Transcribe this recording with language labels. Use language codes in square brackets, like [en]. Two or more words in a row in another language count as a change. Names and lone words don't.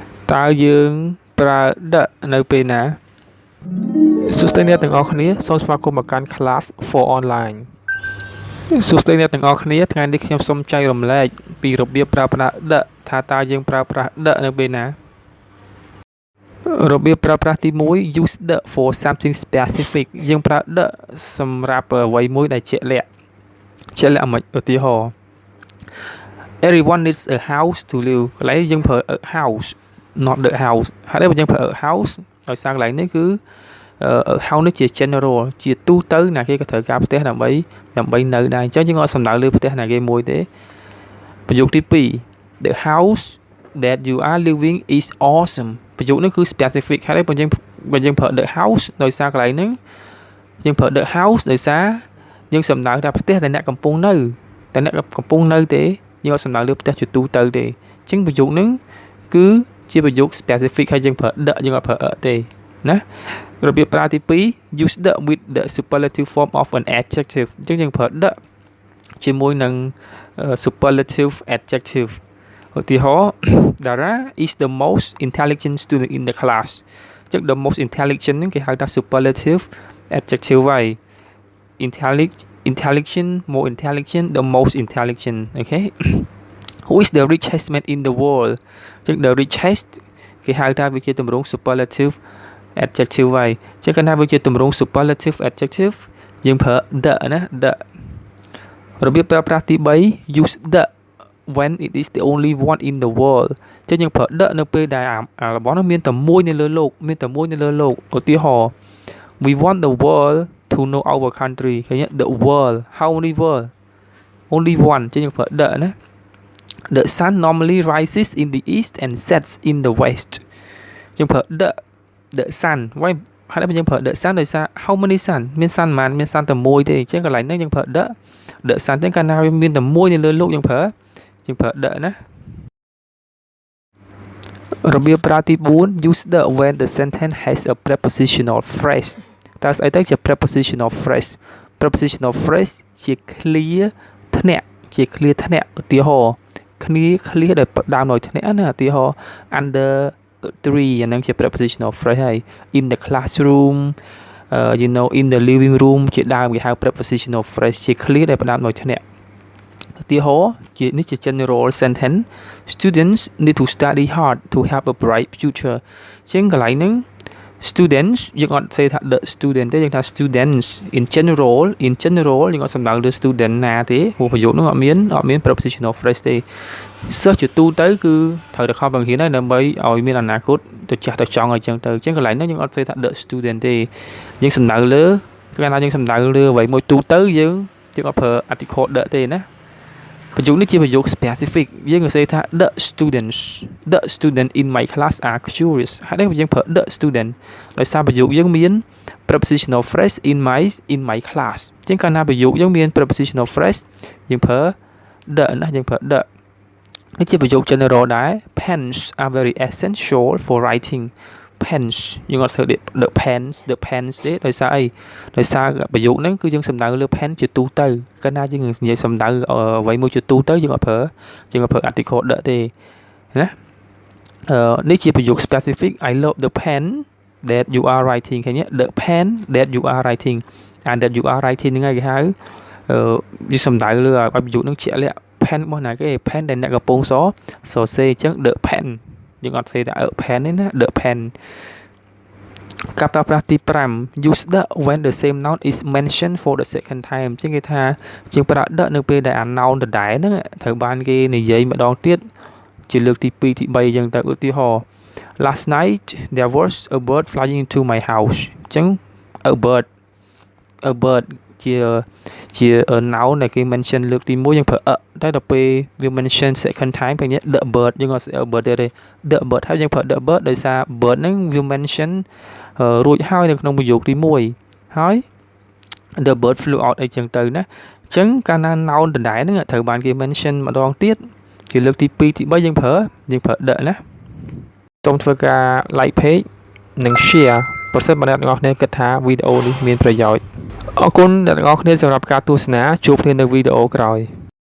[km] តើយើងប្រើដឹកនៅពេលណាសួស្តីអ្នកទាំងអស់គ្នាសូមស្វាគមន៍មកកាន់ [en] Class for Online [km] សួស្តីអ្នកទាំងអស់គ្នាថ្ងៃនេះខ្ញុំសូមចែករំលែកពីរបៀបប្រើប្រាស់ដឹកថាតើយើងប្រើប្រាស់ដឹកនៅពេលណា របៀបប្រើប្រាស់ទី1 [en] use the for something specific [km] យើងប្រើដឹកសម្រាប់អ្វីមួយដែលជាក់លាក់មិនឧទាហរណ៍ [en] Everyone needs a house to live [km] កន្លែងយើងប្រើ [en] a house not the house [km] ហើយបើយើងប្រើ [en] a house [km] ដោយសារកន្លែងនេះគឺ house នេះជា general ជាទូទៅណាគេក៏ត្រូវ ការផ្ទះដើម្បីនៅដែរអញ្ចឹងយើងអត់សំដៅលើផ្ទះណាគេមួយទេប្រយោគទី2 [en] the house that you are living is awesome [km] ប្រយោគនេះគឺ specific ហើយបើយើងប្រើ [en] the house [km] ដោយសារកន្លែងហ្នឹងយើងប្រើ [en] the house [km] ដោយសារយើងសំដៅថាផ្ទះដែលអ្នកកំពុងនៅតែអ្នកកំពុងនៅទេយើងអត់សំដៅលើផ្ទះជាទូទៅទេអញ្ចឹងប្រយោគហ្នឹងគឺជាប្រយោគ specific ហើយយើងប្រើ the យើងអត់ប្រើ ទេណារបៀបប្រើទី2 [en] use the with the superlative form of an adjective [km] អញ្ចឹងយើងប្រើ [en] the [km] ជាមួយនឹង [en] superlative adjective ឧទាហរណ៍ Dara is the most intelligent student in the class អញ្ចឹង the most intelligent [km] ហ្នឹងគេហៅថា [en] superlative adjective ហើយ intelligent more intelligent the most intelligent okay Who is the richest man in the world [km] អញ្ចឹង [en] the richest [km] គេហៅថាវាជាទម្រង់ [en] superlative adjective [km] ហើយអញ្ចឹងកាលណាវាជាទម្រង់ [en] superlative adjective [km] យើងប្រើ the ណា the របៀបប្រើប្រាស់ទី3 [en] use the when it is the only one in the world [km] អញ្ចឹងយើង ប្រើ the នៅពេលដែលរបស់នោះមានតែមួយនៅលើโลกឧទាហរណ៍ [en] We want the world to know our country [km] ឃើញ [en] the world how many world only one [km] អញ្ចឹងយើងប្រើ the ណា [en] The sun normally rises in the east and sets in the west [km] យើងប្រើ [en] the sun [km] ហើយយើងប្រើ [en] the sun [km] ដោយសារ [en] how many sun [km] មាន sun ប៉ុន្មានមាន sun តែមួយទេអញ្ចឹងកន្លែងហ្នឹងយើងប្រើ [en] the sun [km] ទាំងកាលណាវាមានតែមួយនៅលើโลกយើងប្រើ the ណា របៀបប្រើទី4 [en] use the when the sentence has a prepositional phrase [km] តើស្អីទៅជា [en] prepositional phrase [km] ជា clear ធ្នាក់ឧទាហរណ៍clear ដែលផ្ដើមដោយធ្នាក់ណាឧទាហរណ៍ [en] under tree [km] អាហ្នឹងជា [en] prepositional phrase [km] ហើយ [en] in the classroom in the living room [km] ជាដើមគេហៅ [en] prepositional phrase [km] ជា clear ដែលផ្ដើមដោយធ្នាក់ឧទាហរណ៍នេះជា [en] general sentence students need to study hard to have a bright future [km] ជាងកន្លែងហ្នឹងstudents យើងអត់សេថា [en] the student [km] ទេយើងថា [en] students in general [km] យើងអត់សំដៅលើ student ណាទេព្រោះប្រយោគនោះអត់មាន [en] prepositional phrase [km] ទេសិស្សជាទូទៅគឺត្រូវតែខំបង្រៀនហើយដើម្បីឲ្យមានអនាគតទៅចាស់ទៅចង់អញ្ចឹងទៅអញ្ចឹងកន្លែងហ្នឹងយើងអត់សេថា [en] the student [km] ទេយើងសំដៅលើកាលណាយើងសំដៅលើអ្វីមួយទូទៅយើង អត់ប្រើ [en] article the [km] ទេណាប្រយោគនេះជាប្រយោគ specific យើងក៏សេថា [en] the student in my class are curious [km] ហើយយើងប្រើ [en] the student [km] ដោយសារប្រយោគយើងមាន [en] prepositional phrase in my class [km] អញ្ចឹងកាលណាប្រយោគយើងមាន [en] prepositional phrase [km] យើងប្រើ the ណាយើងប្រើ the នេះជាប្រ យោគ general ដែរ [en] pens are very essential for writing pens [km] យើងអត់ធ្វើ [en] the pens [km] ទេដោយសារអីដោយសារប្រយោគហ្នឹងគឺយើងសំដៅលើ pen ជាទូទៅកាលណាយើងនិយាយសំដៅអ្វីមួយជាទូទៅយើងអត់ [en] ប្រើ article the [km] ទេណានេះជាប្រយោគ [en] specific I love the pen that you are writing [km] ឃើញទេ [en] the pen that you are writing and that you are writing [km] ហ្នឹងគេហៅយើងសំដៅលើឲ្យប្រយោគហ្នឹងជាក់លាក់ pen របស់ណាគេ pen ដែលអ្នកកំពុងសរសេរអញ្ចឹង [en] the pen [km] យើងអត់សេថា pen ទេណា [en] the pen [km] ការប្រើប្រាស់ទី5 [en] use the when the same noun is mentioned for the second time [km] ជាងគេថាជាងប្រើ the នៅពេលដែល noun ដដែលហ្នឹងត្រូវបានគេនិយាយម្ដងទៀតជាលើកទី2ទី3អញ្ចឹងទៅឧទាហរណ៍ [en] Last night there was a bird flying into my house [km] អញ្ចឹង a bird ជា noun ដែលគេ mention លើកទី1យើងប្រើ តែដល់ពេលវា mention [en] second time [km] ពេលនេះ [en] the bird [km] យើងអត់ bird ទេ [en] the bird [km] ហើយយើងប្រើ [en] the bird [km] ដោយសារ bird ហ្នឹងវា mention រួចហើយនៅក្នុងប្រយោគទី1ហើយ [en] the bird flew out [km] អីចឹងទៅណាអញ្ចឹងកាលណា noun ដដែលហ្នឹងត្រូវបានគេ mention ម្ដងទៀតគេលើកទី2ទី3យើងប្រើ the ណាសូមធ្វើការ [en] like page [km] និង share ប្រសិនបើអ្នកទាំងអស់គ្នាគិតថាវីដេអូនេះមានប្រយោជន៍អរគុណអ្នកទាំងអស់គ្នាសម្រាប់ការទស្សនាជួបគ្នានៅវីដេអូក្រោយ